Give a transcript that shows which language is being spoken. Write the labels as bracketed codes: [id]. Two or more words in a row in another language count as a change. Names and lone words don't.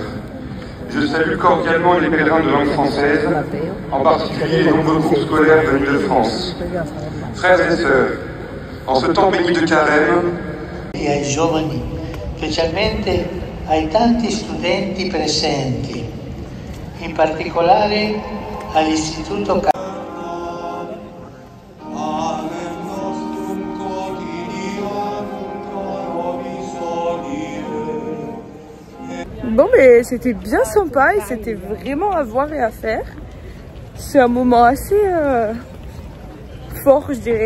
[fr] Je salue cordialement les pèlerins de langue française, en particulier les nombreux groupes scolaires venus de France. Frères et sœurs, en ce temps béni de carême, [it] e ai giovani, specialmente ai tanti studenti presenti, in particolare all'Istituto [fr] Bon, mais c'était bien sympa et c'était vraiment à voir et à faire. C'est un moment assez fort, je dirais.